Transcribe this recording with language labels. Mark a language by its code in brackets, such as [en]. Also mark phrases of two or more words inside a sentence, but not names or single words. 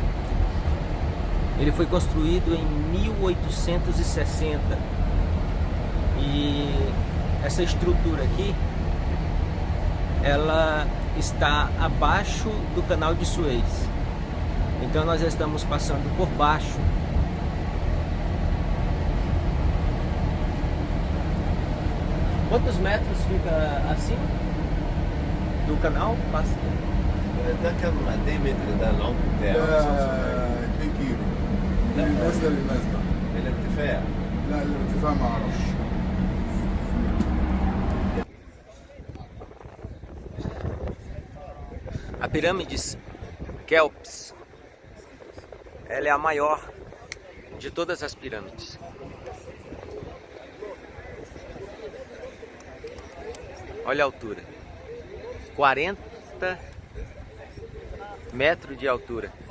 [pt] Ele foi construído em 1860 e essa estrutura aqui, ela está abaixo do canal de Suez. Então nós estamos passando por baixo. Quantos metros fica acima do canal? [ar] ده كم قد ايه متر ده العمق بتاعه؟ 2 كيلو. من النزله للنزله. الارتفاع؟ لا الارتفاع ما اعرفش. [pt] A pirâmide Kéops, ela é a maior de todas as pirâmides. Olha a altura, 40 metros de altura.